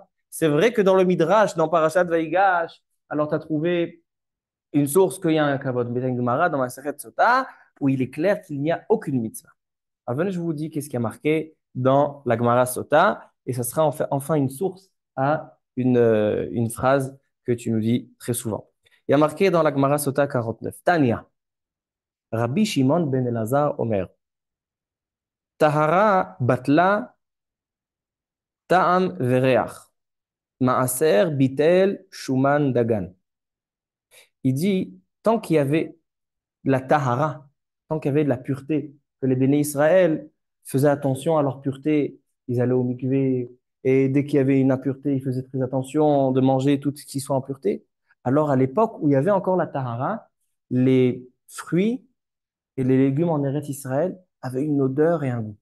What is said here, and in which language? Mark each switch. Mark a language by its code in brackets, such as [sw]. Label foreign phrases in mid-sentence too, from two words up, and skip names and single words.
[fr] C'est vrai que dans le Midrash, dans Parashat Vaïgash, alors tu as trouvé une source qu'il y a un kavod, mais une Gemara dans Masechet Sota, où il est clair qu'il n'y a aucune mitzvah. Alors venez, je vous dis qu'est-ce qui a marqué dans la Gemara Sota, et ça sera enfin une source à une phrase que tu nous dis très souvent. Il y a marqué dans la Gemara Sota 49, [he] תניא, רבי שמעון בן אלעזר אומר, טהרה בטלה טעם וריח, מעשר ביטל שומן דגן. [fr] Il dit, tant qu'il y avait de la tahara, tant qu'il y avait de la pureté, que les béné Israël faisaient attention à leur pureté, ils allaient au mikvé, et dès qu'il y avait une impureté, ils faisaient très attention de manger tout ce qui soit en pureté. Alors à l'époque où il y avait encore la tahara, les fruits et les légumes en Eretz Israël avaient une odeur et un goût.